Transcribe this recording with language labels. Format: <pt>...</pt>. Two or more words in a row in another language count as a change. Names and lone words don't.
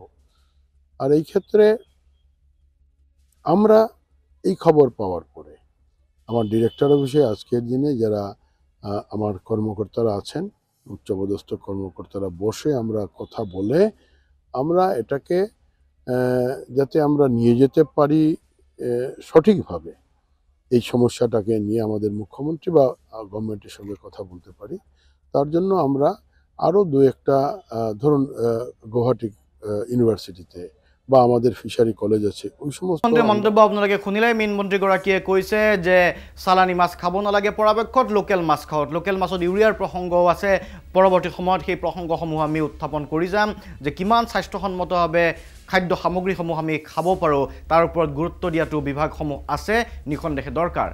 <bn>আর এই ক্ষেত্রে আমরা এই খবর পাওয়ার পরে আমার ডিরেক্টর অফিসে আজকের দিনে যারা আমার কর্মকর্তারা আছেন, উচ্চপদস্থ কর্মকর্তারা বসে আমরা কথা বলে আমরা এটাকে যাতে আমরা নিয়ে যেতে পারি সঠিকভাবে, এই সমস্যাটাকে নিয়ে আমাদের মুখ্যমন্ত্রী বা গভর্নমেন্টের সঙ্গে কথা বলতে পারি, তার জন্য আমরা আরও দু একটা ধরুন গুয়াহাটি ইউনিভার্সিটিতে বা আমাদের</bn> <en>fishery college</en> <bn>আছে ওই সমস্ত</bn> <as>মন্তব্য আপোনালোকে শুনিলে মীন মন্ত্ৰীগৰাকীয়ে কৈছে যে চালানী মাছ খাব নালাগে, পৰাপক্ষত লোকেল মাছ খাওক। লোকেল মাছত ইউৰিয়াৰ প্ৰসংগও আছে। পৰৱৰ্তী সময়ত সেই প্ৰসংগসমূহ আমি উত্থাপন কৰি যাম যে কিমান স্বাস্থ্যসন্মতভাৱে খাদ্য সামগ্ৰীসমূহ আমি খাব পাৰোঁ, তাৰ ওপৰত গুৰুত্ব দিয়াটো বিভাগসমূহ আছে, নিঃসন্দেহে দৰকাৰ।</as>